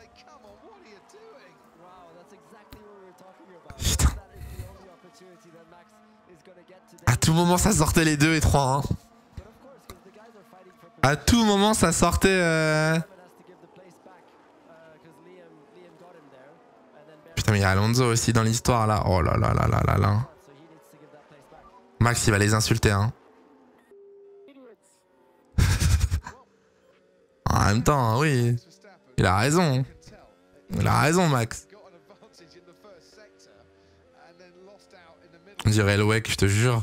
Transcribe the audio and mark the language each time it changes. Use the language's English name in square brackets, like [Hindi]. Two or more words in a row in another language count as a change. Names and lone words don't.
[French] Putain. À tout moment ça sortait les 2 et 3 hein. À tout moment ça sortait Putain mais il y a Alonso aussi dans l'histoire là. Oh là là là là là là. Max il va les insulter hein. En même temps oui. Il a raison. Il a raison Max. On dirait le WEC, je te jure.